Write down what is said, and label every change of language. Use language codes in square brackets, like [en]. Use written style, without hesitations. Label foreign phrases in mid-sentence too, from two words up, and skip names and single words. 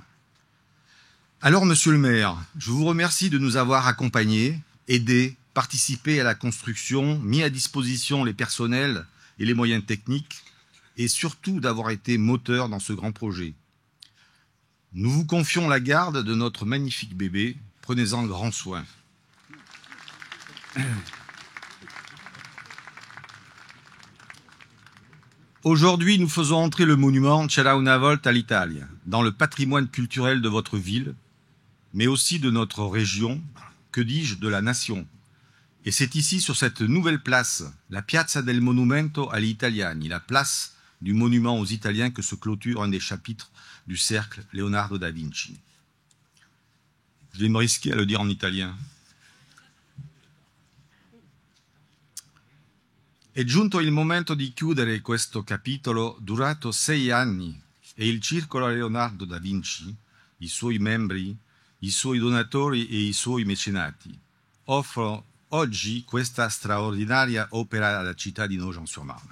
[fr] Alors, monsieur le maire, je vous remercie de nous avoir accompagnés, aidés, participé à la construction, mis à disposition les personnels et les moyens techniques, et surtout d'avoir été moteur dans ce grand projet. Nous vous confions la garde de notre magnifique bébé, prenez-en grand soin. Aujourd'hui, nous faisons entrer le monument C'era una volta l'Italia dans le patrimoine culturel de votre ville, mais aussi de notre région, que dis-je, de la nation. Et c'est ici, sur cette nouvelle place, la Piazza del Monumento agli Italiani, la place du monument aux Italiens, que se clôture un des chapitres du cercle Leonardo da Vinci. Je vais me risquer à le dire en italien. [it] È giunto il momento di chiudere questo capitolo durato 6 anni e il circolo Leonardo da Vinci, i suoi membri, i suoi donatori e i suoi mecenati offrono oggi questa straordinaria opera alla città di Nogent-sur-Marne.